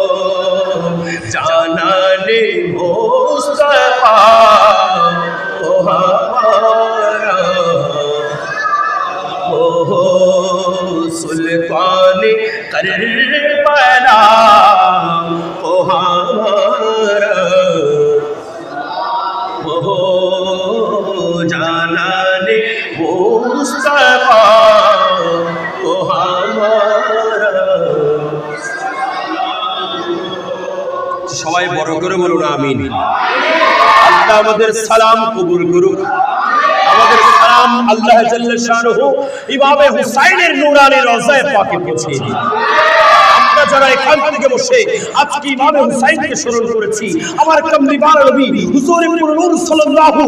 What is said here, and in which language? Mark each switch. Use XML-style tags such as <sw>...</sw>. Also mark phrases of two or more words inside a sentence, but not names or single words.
<ur>جانان مصطفیٰ کو ہمارا ہو سلطان کربلا کو ہمارا ہو جانان مصطفیٰ کو ہمارا</ur> <bn>সবাই বড় করে বলুন আমিন আল্লাহ আমাদের সালাম কবুল করুক আমাদের সালাম আল্লাহ</bn> <ar>جل شأنه</ar> <bn>ইমামে হুসাইনের নূরানি রওজায়ে পাকে পৌঁছে দিন আমরা যারা এখান থেকে বসে আজকে ইমামে হুসাইনকে স্মরণ করেছি আমার কামলিওয়ালা নবী হুজুর ইবনে নূর সাল্লাল্লাহু</bn>